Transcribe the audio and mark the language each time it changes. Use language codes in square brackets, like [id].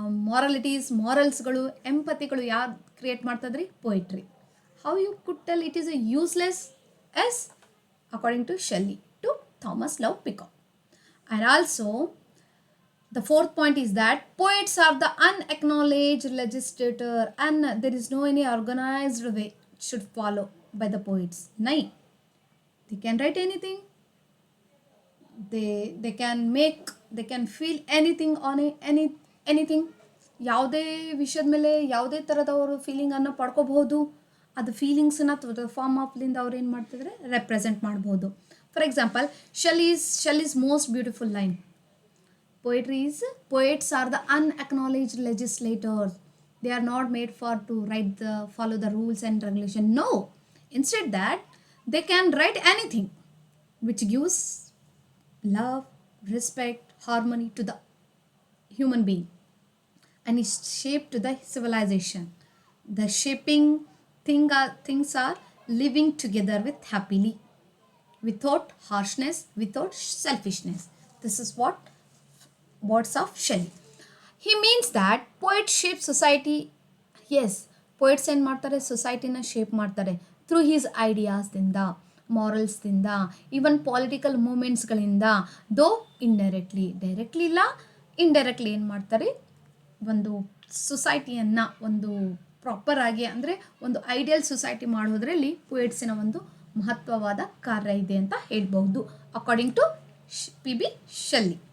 [kn] ಮಾರಲಿಟೀಸ್, ಮಾರಲ್ಸ್ಗಳು, ಎಂಪತಿಗಳು ಯಾರು create ಮಾಡ್ತದ್ರಿ? Poetry. [en] How you could tell it is a useless? Yes, according to Shelley, to Thomas Love Peacock. And also, the fourth point is that poets are the unacknowledged legislator, and there is no any organized way should follow by the poets. Nay, they can write anything. They can feel anything on anything. [kn] ಯಾವುದೇ ವಿಷಯದ ಮೇಲೆ ಯಾವುದೇ ಥರದವರು ಫೀಲಿಂಗನ್ನು ಪಡ್ಕೋಬಹುದು. ಅದು ಫೀಲಿಂಗ್ಸನ್ನ form ಆಫ್ಲಿಂದ ಅವ್ರು ಏನು ಮಾಡ್ತಿದ್ರೆ represent ಮಾಡ್ಬೋದು. [en] For example, Shelley's most beautiful line. Poets are the unacknowledged legislators. They are not made to follow the rules and regulation. No, instead that they can write anything which gives love, respect, harmony to the human being, and is shaped to the civilization. The shaping things are living together with happily, without harshness, without selfishness. This is words of Shelley. He means that poets shape society. Yes, poets [kn] ಏನು ಮಾಡ್ತಾರೆ? ಸೊಸೈಟಿನ shape ಮಾಡ್ತಾರೆ through he's ಐಡಿಯಾಸ್ದಿಂದ, ಮಾರಲ್ಸ್ದಿಂದ, even political ಮೂಮೆಂಟ್ಸ್ಗಳಿಂದ. ದೋ directly ಇಲ್ಲ, indirectly ಏನು ಮಾಡ್ತಾರೆ? ಒಂದು ಸೊಸೈಟಿಯನ್ನು ಒಂದು proper ಆಗಿ ಅಂದರೆ ಒಂದು ಐಡಿಯಲ್ ಸೊಸೈಟಿ ಮಾಡೋದ್ರಲ್ಲಿ ಪೊಯಿಟ್ಸಿನ ಒಂದು ಮಹತ್ವವಾದ ಕಾರ್ಯ ಇದೆ ಅಂತ ಹೇಳ್ಬಹುದು, [en] according to [kn] P.B. Shelley.